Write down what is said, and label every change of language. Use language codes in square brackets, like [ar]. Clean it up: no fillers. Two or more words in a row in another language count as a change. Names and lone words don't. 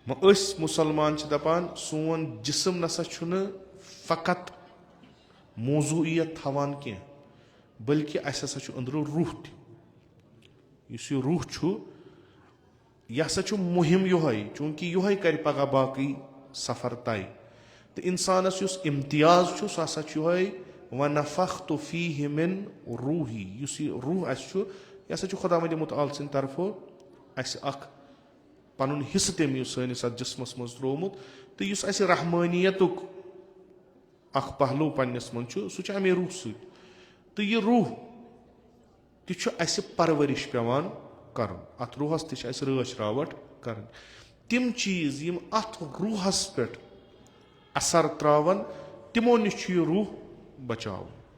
[ks] أسۍ مُسلمان چھِ دَپان سون جسم نسا چھُنہٕ فقط موضوٗعیت تھاوان کینٛہہ بٔلکہِ اَسہِ ہسا چھُ أنٛدرٕ روح تہِ یُس یہِ روح چھُ یہِ ہسا چھُ مُہِم یِہوے چوٗنٛکہِ یِہوے کرِ پگاہ باقٕے سفر طے تہٕ اِنسانس یُس امتیاز چھُ سُہ ہسا چھُ یِہوے [ar] وَنَفَخْتُ فِیہِ مِن روٗحی [ks] یُس یہِ روح اَسہِ چھُ یہِ ہسا چھُ خۄدا وندِ مُتعال سٕنٛدِ طرفہٕ اَسہِ اکھ پنُن حِصہٕ تٔمۍ سٲنِس اَتھ جسمس منٛز ترٛوومُت تہٕ یُس اَسہِ رحمٲنیتُک اکھ پہلوٗ پننِس منٛز چھُ سُہ چھُ اَمے روح سۭتۍ تہٕ یہِ روح تہِ چھُ اَسہِ پرورِش پیٚوان کرُن اتھ روحس تہِ چھِ اَسہِ رٲچھ راوٹھ کرٕنۍ تِم چیٖز یِم اتھ روحس پٮ۪ٹھ اثر تراون تِمو نِش چھُ یہِ روح بچاوُن